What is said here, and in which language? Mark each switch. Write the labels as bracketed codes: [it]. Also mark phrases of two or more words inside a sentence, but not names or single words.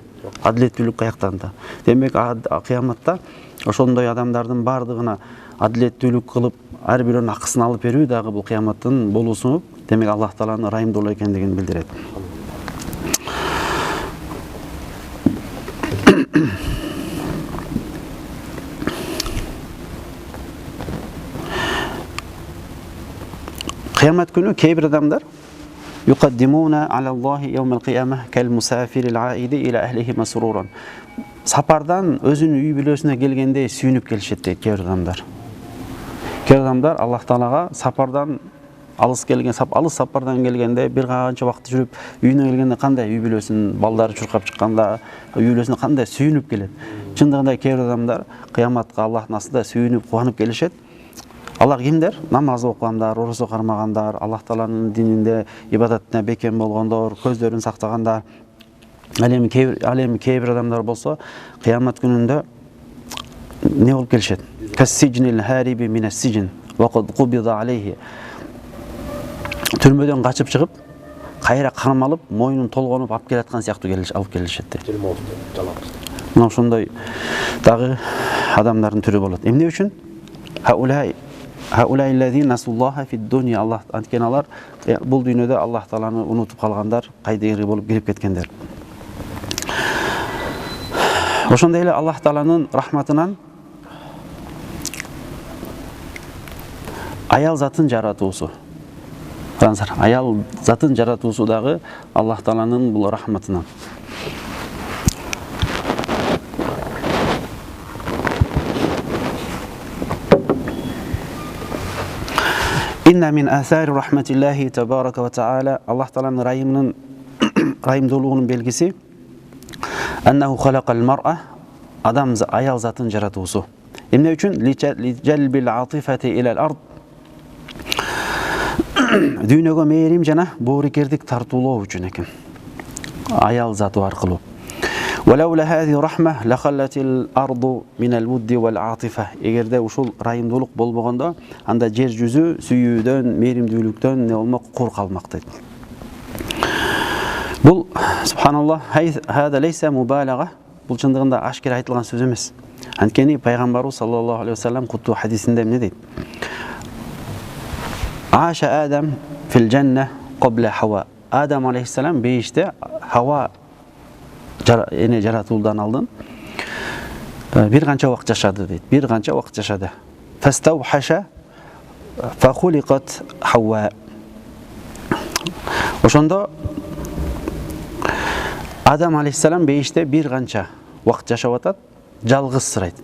[ky] Адилеттүүлүк каяктан да? Демек, кыяматта ошондой адамдардын бардыгына адилеттүүлүк кылып, ар бирөөнүн акысын алып берүү дагы бул кыяматтын болуусу, демек Аллах Тааланын райымдуулугу экендигин билдирет. Кыямат күнү кээ бир адамдар [ar] يقدمون على الله يوم القيامة كالمسافر العائد إلى أهله مسرورا. [ky] сапардан өзүнүн үй бүлөсүнө келгендей сүйүнүп келишет дейт кээ бир адамдар. Кээ бир адамдар Аллах Таалага сапардан алыс сапардан келгенде бир канча убакыт жүрүп үйүнө келгенде кандай үй бүлөсүнүн балдары чуркап чыкканда үй бүлөсүнө кандай сүйүнүп келет. Чындыгында кээ бир адамдар кыяматка Аллахтын астында сүйүнүп кубанып келишет. Алар кимдер? Намаз окугандар, орозо кармагандар, Аллах Тааланын дининде ибадатына бекем болгондор, көздөрүн сактагандар. Ал эми кээ бир адамдар болсо кыямат күнүндө не болуп келишет? [ar] كالسجين الهارب من السجن وقد قبض عليه. [ky] Түрмөдөн качып чыгып, кайра кармалып, мойнун толгонуп алып келаткан сыяктуу алып келишет. Мына ошондой дагы адамдардын түрү болот. Эмне үчүн? [ar] هؤلاء الذين نسوا الله في الدنيا. [ky] Аллах анткени алар бул дүйнөдө Аллах Тааланы унутуп калгандар, кайдыгер болуп кирип кеткендер. Ошондой эле Аллах Тааланын рахматынан аял затын жаратуусу. Аял затын жаратуусу дагы Аллах Тааланын бул рахматынан. [ar] إن من آثار رحمة الله تبارك وتعالى. [ky] Аллах Тааланын райымдуулугунун белгиси [ar] أنه خلق المرأة, [ky] адам аял затын жаратуусу. Эмне үчүн? [ar] لجلب العاطفة إلى الأرض. [ky] Дүйнөгө мээрим жана боорукердик тартуулоо үчүн экен. Аял заты аркылуу. [ar] ولولا هذه الرحمة لخلت الأرض من الود والعاطفة. [ky] Эгерде ушул райымдуулук болбогондо, анда жер жүзү сүйүүдөн, мээримдүүлүктөн не болмок, кур калмак дейт. [ar] Бул سبحان الله، هذا ليس مبالغة. [ky] Бул чындыгында ашкер айтылган сөз эмес. Анткени пайгамбарыбыз [ar] صلى الله عليه وسلم [ky] куттуу хадисинде эмне дейт? [ar] عاش آدم في الجنة قبل حواء. [ky] Адам алейхиссалам бейиште Хава жаратылуудан алдын бир канча убакыт жашады дейт. Бир канча убакыт жашады. [ar] فاستوحش فخلقت حواء. [ky] Ошондо Адам алейхиссалам бейиште бир канча убакыт жашап атат, жалгыз сурайт.